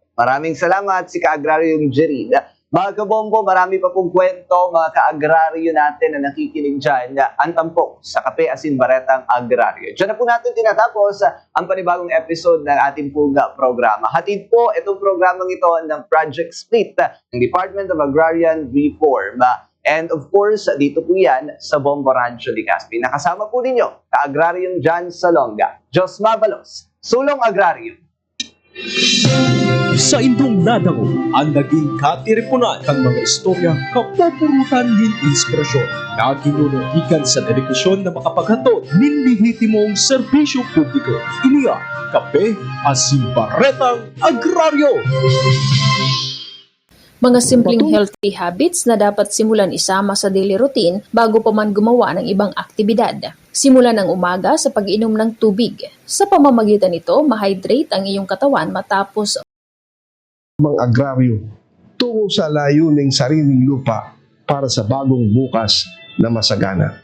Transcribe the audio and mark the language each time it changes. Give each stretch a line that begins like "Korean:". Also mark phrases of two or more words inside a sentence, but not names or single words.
Filipino: Maraming salamat si Ka-Agrario Jerin. Mga kabombo, marami pa pong kwento, mga ka-agraryo natin na nakikinig dyan na antampok sa Kape Asin Baretang Agraryo. Diyan na po natin tinatapos ang panibagong episode ng ating pong programa. Hatid po itong programang ito ng Project Split ng Department of Agrarian Reform.
English: And of course,
Filipino: dito po yan sa Bombo Radio Legazpi. Nakasama po ninyo, ka-agraryong John Salonga,
Bikol: Jos Mabalos,
Filipino: Sulong Agraryo.
Bikol: Sa inyong nadamo ang naging katiripunan ng mga istorya kapupurutan ng inspirasyon na ginunuhikan sa dedikasyon na makapaghatod ng lehitimong serbisyo publiko. Iniya, Kape Asin Baretang Agraryo.
Filipino: Mga simpleng
English: healthy habits
Filipino: na dapat simulan isama sa
English: daily routine
Filipino: bago pa man gumawa ng ibang aktibidad. Simulan ng umaga sa pag-inom ng tubig. Sa pamamagitan nito, ma-hydrate ang iyong katawan matapos Mga agraryo, tungo sa layuning sariling lupa para sa bagong bukas na masagana.